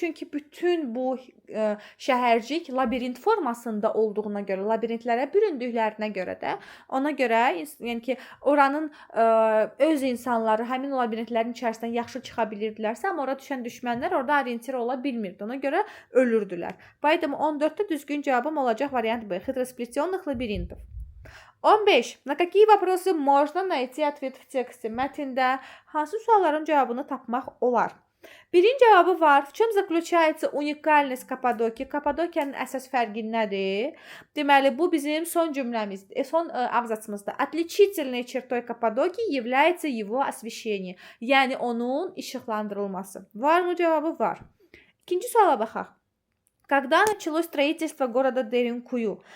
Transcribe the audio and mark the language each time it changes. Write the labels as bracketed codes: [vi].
[az] Çünki bütün bu şəhərcik labirint formasında olduğuna görə, labirintlərə büründüklərinə görə də, ona görə, yəni ki, oranın öz insanları həmin labirintlərin içərisindən yaxşı çıxa bilirdilərsə, amma ora düşən düşmənlər orada orientir ola bilmirdi. Ona görə ölürdülər. [ru] Поэтому [az] 14-də düzgün cavabım olacaq variant B. [ru] Хитросплетенных лабиринтов. 15. На какие вопросы можно найти ответ в тексте? [az] Mətndə hansı sualların cavabını tapmaq olar? Birinci cavabı var. [ru] В чем заключается уникальность Kapadokya? [az] Kapadokya'nın əsas fərqi nədir? Deməli, bu bizim son cümləmizdir. Son abzasımızda. [ru] Отличительной чертой Kapadokya является его освещение. [az] Yəni onun işıqlandırılması. Var mı cavabı? Var. İkinci suala baxaq. [ru] Когда началось строительство города Derinkuyu?